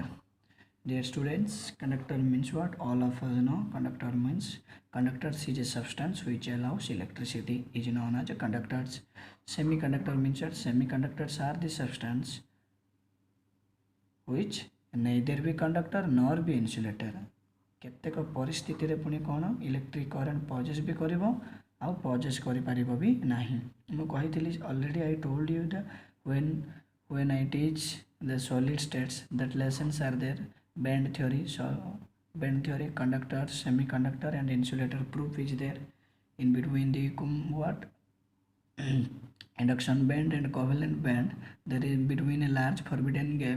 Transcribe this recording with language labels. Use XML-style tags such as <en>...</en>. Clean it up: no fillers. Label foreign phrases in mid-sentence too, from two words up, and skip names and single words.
<en>Dear students, conductor means what? All of us know. Conductor means conductors is a substance which allows electricity, is known as a conductors. Semiconductor means what? Semiconductors are the substance which neither be conductor nor be insulator.</en> <or>କେତେକ ପରିସ୍ଥିତିରେ ପୁଣି କ'ଣ</or> <en>electric current possess</en> <or>ବି କରିବ ଆଉ ପଜେସ୍ କରିପାରିବ ବି ନାହିଁ। ମୁଁ କହିଥିଲି</or> <en>already I told you that when I teach the solid states that lessons are there, band theory, conductor, semiconductor and insulator proof is there. In between the what induction band and covalent band, there is between a large forbidden gap.</en>